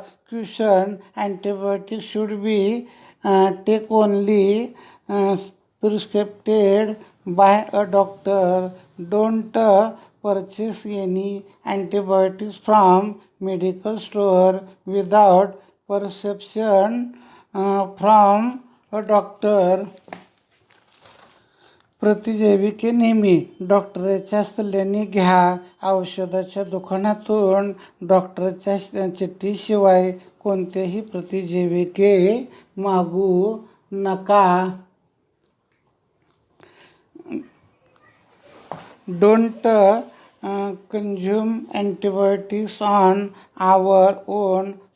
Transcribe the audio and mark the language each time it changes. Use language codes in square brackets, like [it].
[en] Caution: antibiotics should be take only prescribed by a doctor. Don't purchase any antibiotics from medical store without prescription from a doctor. [mr] प्रतिजैविके नेहमी डॉक्टरच्या सल्ल्याने घ्या. औषधाच्या दुकानातून डॉक्टरच्या चिठ्ठीशिवाय कोणतेही प्रतिजैविके मागू नका. [en] Don't consume antibiotics on our own.